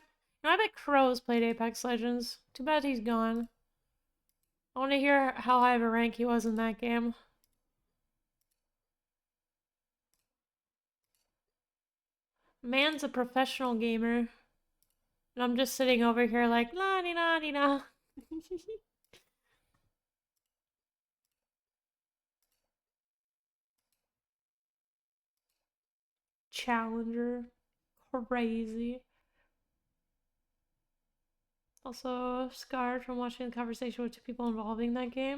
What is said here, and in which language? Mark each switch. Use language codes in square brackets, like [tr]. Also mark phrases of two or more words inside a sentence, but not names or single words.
[en] No, I bet Crow's played Apex Legends. Too bad he's gone. I want to hear how high of a rank he was in that game. Man's a professional gamer. And I'm just sitting over here like, la di da di da. Challenger. Crazy. Also, scarred from watching the conversation with two people involving that game.